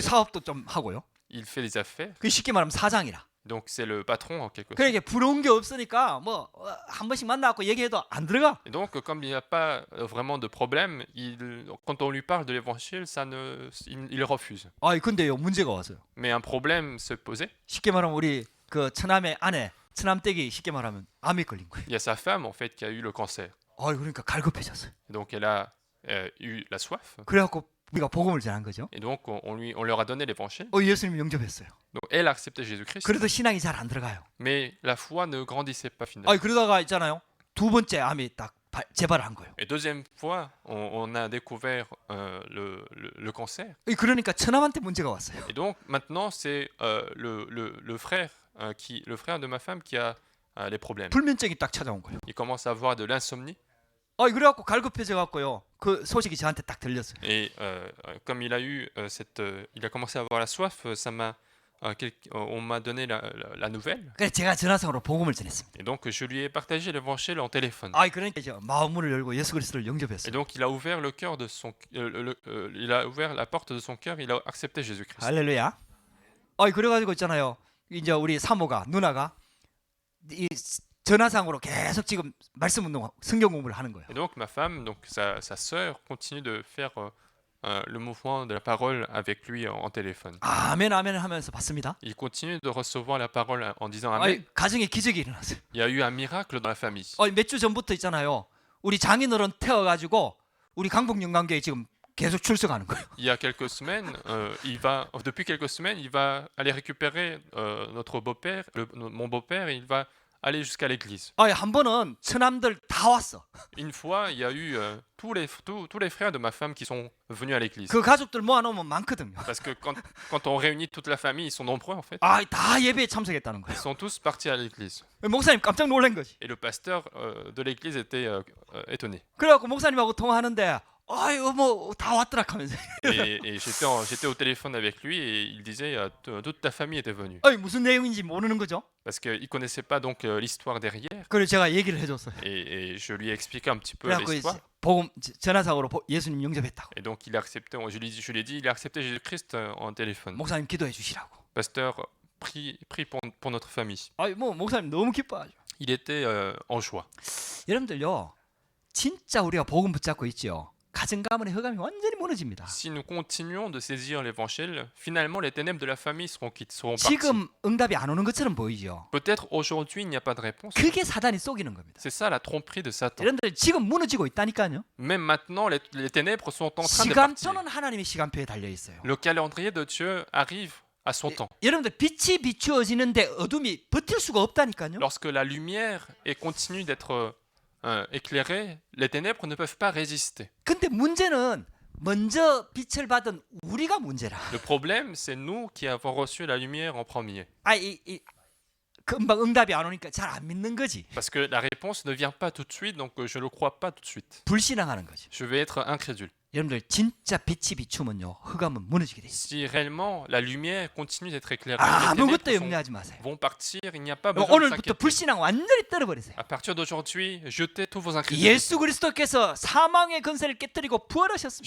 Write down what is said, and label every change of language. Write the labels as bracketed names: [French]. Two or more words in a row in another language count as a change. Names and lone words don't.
[Korean] 그 사업도 좀 하고요. [French] Il fait des affaires. [Korean] 그 쉽게 말하면 사장이라. [French] Donc c'est le patron en quelque sorte. [Korean] 그러니까 부러운 게 없으니까 뭐 한 번씩 만나갖고 얘기해도 안 들어가. [French] Et donc comme il n'y a pas vraiment de problème, quand on lui parle de l'évangile, il refuse. [Korean] 아, 근데요 문제가 왔어요. [French] Mais un problème se posait. [Korean] 쉽게 말하면 우리 그 처남의 아내, 처남댁이 쉽게 말하면 암에 걸린 거예요. [French] Il y a sa femme en fait qui a eu le cancer. [Korean] 그러니까 갈급해졌어요. [French] Donc elle a eu la soif. [Korean] 그래갖고 우리가 복음을 전한 거죠. [French] Et donc on leur a donné l'évangile. [Korean] 예수님 영접했어요. [French] Donc elle a accepté Jésus-Christ. [Korean] 그래도 신앙이 잘 안 들어가요. [French] Mais la foi ne grandissait pas finalement. [Korean] 그러다가 있잖아요. 두 번째 암이 딱 재발을 한 거예요. [French] Et deuxième fois, on a découvert le cancer. [Korean] 그러니까 처남한테 문제가 왔어요. [French] Et donc maintenant c'est le frère de ma femme qui a les problèmes. [Korean] 불면증이 딱 찾아온 거예요. [French] Il commence à avoir de l'insomnie. [Korean] 그래갖고 갈급해져 갖고요. 그 소식이 저한테 딱 들렸어요. [French] Et comme il a eu il a commencé à avoir la soif, on m'a donné la nouvelle. [Korean] 그래서 제가 전화상으로 복음을 전했습니다. [French] Et donc je lui ai partagé l'évangile en téléphone. [Korean] 그러니까 이제 마음문을 열고 예수 그리스도를 [French] Et [Korean] 영접했어요. [French] donc il a ouvert le cœur de son, il a ouvert la porte de son cœur, il a accepté Jésus-Christ. [Korean] 할렐루야. 그래가지고 있잖아요. 이제 우리 사모가 누나가 이 전화상으로 계속 지금 말씀 운동, 성경 공부를 하는 거예요. [French] Et donc ma femme, donc sa sœur, continue de faire le mouvement de la parole avec lui en téléphone. [Korean] 아멘 아멘 하면서 봤습니다. [French] Il continue de recevoir la parole en disant Amen. [Korean] 가정에 기적이 일어났어요. [French] Il y a eu un miracle dans la famille. [Korean] 몇 주 전부터 있잖아요. 우리 장인어른 태워가지고 우리 강북영광교회 지금 계속 출석하는 거예요. [French] Il y a quelques semaines, depuis quelques semaines, il va aller récupérer notre beau-père, mon beau-père, et il va aller jusqu'à l'église. [Korean] 한 번은 처남들 다 왔어. [French] Une fois, il y a eu tous les frères de ma femme qui sont venus à l'église. [Korean] 그 가족들 모아놓으면 많거든요. [French] Parce que quand on réunit toute la famille, ils sont nombreux en fait. [Korean] 다 예배에 참석했다는 거예요. [French] Ils sont tous partis à l'église. [Korean] 목사님 깜짝 놀란 거지. [French] Et le pasteur de l'église était étonné. [Korean] 그래갖고 목사님하고 통화하는데 뭐 다 왔더라 하면서. [French] Et j'étais au téléphone avec lui et il disait toute ta famille était venue. [Korean] 무슨 내용인지 모르는 거죠. [French] Parce qu'il ne connaissait pas donc l'histoire derrière. [Korean] 그래서 제가 얘기를 해줬어요. [French] Et je lui ai expliqué un petit peu [Korean] 그래갖고 [French] l'histoire. [Korean] 복음 전화상으로 예수님 영접했다고. [French] Et donc il a accepté, je lui ai dit, il a accepté Jésus-Christ en téléphone. [Korean] 목사님 기도해 주시라고. [French] Pasteur, prie pour notre famille. [Korean] 뭐 목사님 너무 기뻐하죠. [French] Il était en joie. [Korean] 여러분들요, 진짜 우리가 복음 붙잡고 있죠. 가정 가문의 흑암이 완전히 무너집니다. [French] Si nous continuons de saisir l'évangile, finalement les ténèbres de la famille seront parties. [Korean] 지금 응답이 안 오는 것처럼 보이죠. [French] Peut-être aujourd'hui il n'y a pas de réponse. [Korean] 그게 사단이 속이는 겁니다. [French] C'est ça la tromperie de Satan. [Korean] 여러분들 지금 무너지고 있다니까요. [French] Même maintenant, les ténèbres sont en train de partir. [Korean] 시간표는 하나님의 시간표에 달려 있어요. [French] Le calendrier de Dieu arrive à son temps. [Korean] 여러분들 빛이 비추어지는데 어둠이 버틸 수가 없다니까요. [French] Lorsque la lumière continue d'être éclairée, les ténèbres ne peuvent pas résister. [Korean] 근데 문제는 먼저 빛을 받은 우리가 문제라. [French] Le problème, c'est nous qui avons reçu la lumière en premier. [Korean] 금방 응답이 안 오니까 잘 안 믿는 거지. [French] Parce que la réponse ne vient pas tout de suite, donc je ne le crois pas tout de suite. [Korean] 불신앙하는 거지. [French] Je vais être incrédule. [Korean] 여러분들 진짜 빛이 비추면요 흑암은 무너지게 돼 있어요. [French] Si réellement la lumière continue d'être éclairée, [Korean] 아무것도 [French] les [Korean] 염려하지 마세요. [French] vont partir, il n'y a pas besoin de [Korean] 오늘부터 [French] s'inquiéter. [Korean] 불신앙 완전히 떨어버리세요. [French] À partir d'aujourd'hui, jetez tous vos incrédulités. [Korean] 예수 그리스도께서 사망의 권세를 깨뜨리고 부활하셨습니다.